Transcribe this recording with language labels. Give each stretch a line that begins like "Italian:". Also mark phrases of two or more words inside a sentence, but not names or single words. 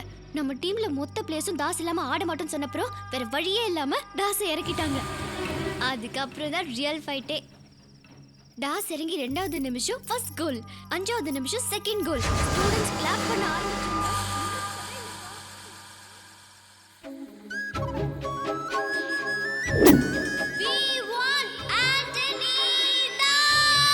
Tamil: நம்ம டீம்ல மொத்த பிளேஸும் தாஸ் இல்லாம ஆட மாட்டோம்னு சொன்னப்புறம் வேற வழியே இல்லாம தாஸை இறக்கிட்டாங்க. அதுக்கப்புறம் தான்
English: real fight.
Tamil: தாஸ் இறங்கி 2வது நிமிஷம்
English: first goal,
Tamil: 5வது நிமிஷம்
English: second goal. students clap
Tamil: பண்ண ஆரம்பிச்சாங்க.
English: We want Anthony Das!